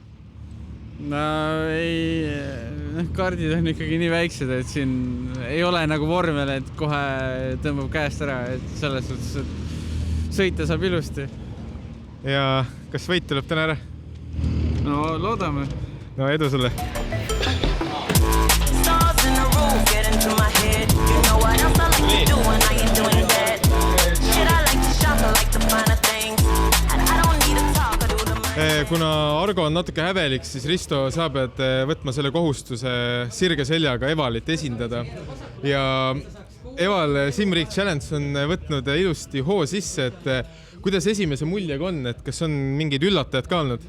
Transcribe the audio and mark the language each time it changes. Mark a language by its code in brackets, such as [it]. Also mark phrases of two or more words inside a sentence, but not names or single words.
[et] No ei, kardid on ikkagi nii väiksed, et siin ei ole nagu vormel, et kohe tõmbab käest ära, et selles suhtes, et sõita saab ilusti. Ja kas võit tuleb täna ära? No loodame. No edu sulle! [en] Stars in the room get into my head. You know what else I like to do when I ain't doing that. Shit, I like to shop, I like to find a things. And I don't need to talk, I do the money. [et] Kuna Argo on natuke hävelik, siis Risto sa pead võtma selle kohustuse sirge seljaga Evalit esindada. Ja Eval Simriik Challenge on võtnud ilusti hoo sisse, et kuidas esimese muljega on, et kas on mingid üllatajad ka olnud?